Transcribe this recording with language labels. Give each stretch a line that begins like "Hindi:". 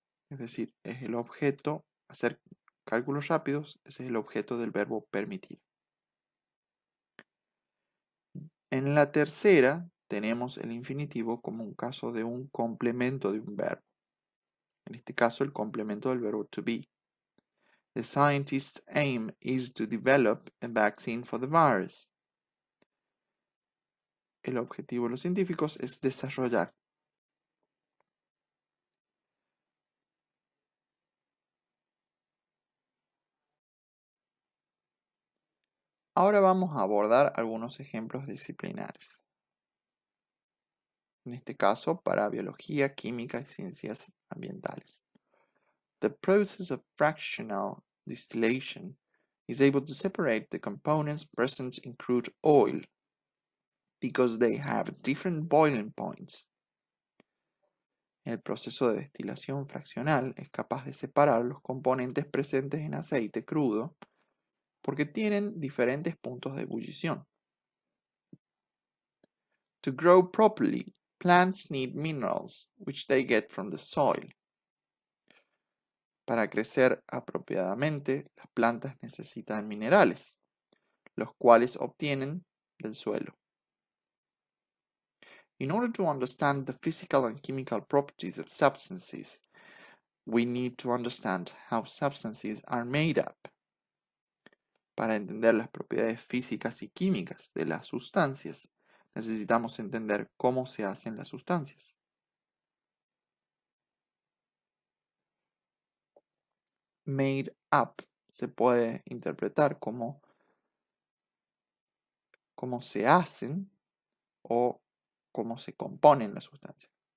Spanish: Es decir, es el objeto, hacer cálculos rápidos, ese es el objeto del verbo permitir. En la tercera tenemos el infinitivo como un caso de un complemento de un verbo. En este caso, el complemento del verbo to be.
English: The scientist's aim is to develop a vaccine for the virus.
Spanish: El objetivo de los científicos es desarrollar. Ahora vamos a abordar algunos ejemplos disciplinares. En este caso, para biología, química y ciencias ambientales.
English: The process of fractional distillation is able to separate the components present in crude oil because they have different boiling points.
Spanish: El proceso de destilación fraccional es capaz de separar los componentes presentes en aceite crudo porque tienen diferentes puntos de ebullición.
English: To grow properly, plants need minerals, which they get from the soil.
Spanish: Para crecer apropiadamente, las plantas necesitan minerales, los cuales obtienen del suelo.
English: In order to understand the physical and chemical properties of substances, we need to understand how substances are made up.
Spanish: Para entender las propiedades físicas y químicas de las sustancias, necesitamos entender cómo se hacen las sustancias. Made up se puede interpretar como cómo se hacen o cómo se componen las sustancias.